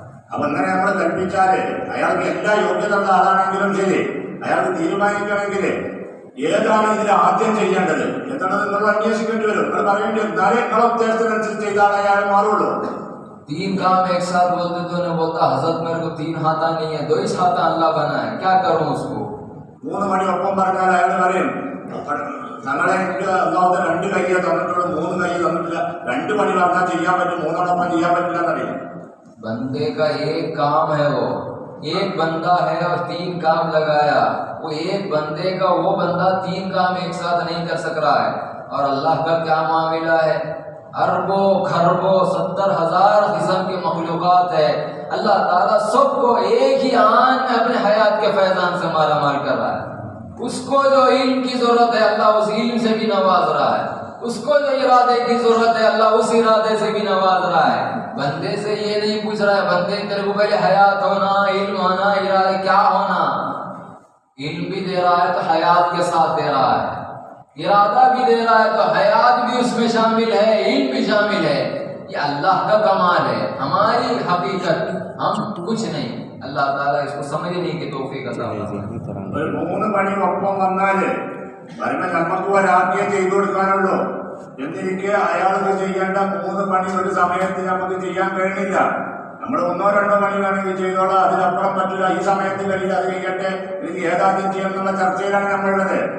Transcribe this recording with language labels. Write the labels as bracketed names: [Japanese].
[Malayalam] അപ്പൊ അങ്ങനെ നമ്മൾ കൽപ്പിച്ചാല് അയാൾക്ക് എല്ലാ യോഗ്യത ഉള്ള ആളാണെങ്കിലും ശരി, അയാൾക്ക് തീരുമാനിക്കണമെങ്കിൽ ഏതാണ് ഇതിൽ ആദ്യം ചെയ്യേണ്ടത് എന്നുള്ളത് നിങ്ങൾ അന്വേഷിക്കേണ്ടി വരും. നിങ്ങൾ പറയേണ്ടി വരും, എന്നാലേ നിങ്ങളെ ഉദ്ദേശത്തിനനുസരിച്ച് ചെയ്താൽ അയാൾ മാറുള്ളൂ. [Hindi] 3 काम एक साथ बोलते तो उन्हें बोलता हजरत मेरे को 3 हाथा नहीं है, 2 ही हाथा अल्लाह बना है, क्या करूं उसको। [Malayalam] 3 മണി ഒപ്പം പറഞ്ഞാൽ അയാൾ പറയും, ഞങ്ങളെ അല്ലാഹു 2 കൈ തന്നിട്ടുള്ളൂ, 3 കൈ തന്നിട്ടില്ല. 2 പണി പറഞ്ഞാൽ ചെയ്യാൻ പറ്റും, 3 ചെയ്യാൻ പറ്റില്ല എന്നറിയാം. [Hindi] बंदे का एक काम है, वो एक बंदा है और 3 काम लगाया, वो एक बंदे का वो बंदा 3 काम एक साथ नहीं कर सक रहा है। और अल्लाह का क्या मामला है, अरबों खरबों 70,000 किस्म की मखलूकात है, अल्लाह ताला सबको एक ही आन में अपने हयात के फैजान से मालामाल कर रहा है। उसको जो इल्म की जरूरत है अल्लाह उस इल्म से भी नवाज रहा है, उसको जो इरादे की जरूरत है अल्लाह उस इरादे से भी नवाज रहा है। बंदे से ये नहीं पूछ रहा है, बंदे तेरे को पहले हयात होना, इल्म होना, इरादे क्या होना। इल्म भी दे रहा है तो हयात के साथ दे रहा है, इरादा भी दे रहा है तो हयात भी उसमें शामिल है, इल्म भी शामिल है। ये अल्लाह का कमाल है, हमारी हकीकत हम कुछ नहीं। अल्लाह ताला इसको समझने की तौफीक अता फरमाए। [Malayalam] ഒരു 3 പണി ഒപ്പം വന്നാല് കാരണം നമുക്ക് ഒരാൾക്കേ ചെയ്തു കൊടുക്കാനുള്ളൂ. എന്നിരിക്കെ അയാൾക്ക് ചെയ്യേണ്ട 3 പണി ഒരു സമയത്ത് നമുക്ക് ചെയ്യാൻ കഴിയുന്നില്ല. നമ്മൾ 1-2 പണി വേണമെങ്കിൽ ചെയ്തോളാം, അതിനപ്പുറം പറ്റില്ല, ഈ സമയത്ത് കഴിയില്ല, അത് കഴിയട്ടെ, എനിക്ക് ഏതാദ്യം ചെയ്യണം എന്നുള്ള ചർച്ചയിലാണ് നമ്മളുള്ളത്.